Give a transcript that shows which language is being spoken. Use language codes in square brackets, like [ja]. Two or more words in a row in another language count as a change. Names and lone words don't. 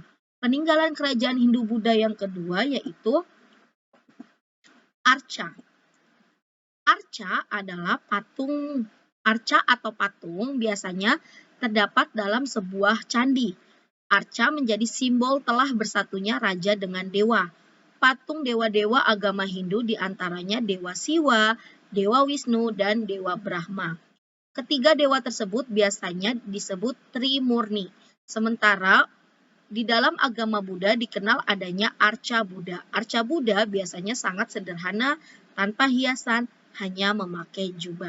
[id] Peninggalan kerajaan Hindu-Buddha yang kedua yaitu arca. Arca adalah arca atau patung biasanya terdapat dalam sebuah candi. Arca menjadi simbol telah bersatunya raja dengan dewa. Patung dewa-dewa agama Hindu diantaranya Dewa Siwa, Dewa Wisnu, dan Dewa Brahma. Ketiga dewa tersebut biasanya disebut Trimurni. Sementara di dalam agama Buddha dikenal adanya arca Buddha. Arca Buddha biasanya sangat sederhana, tanpa hiasan, hanya memakai jubah.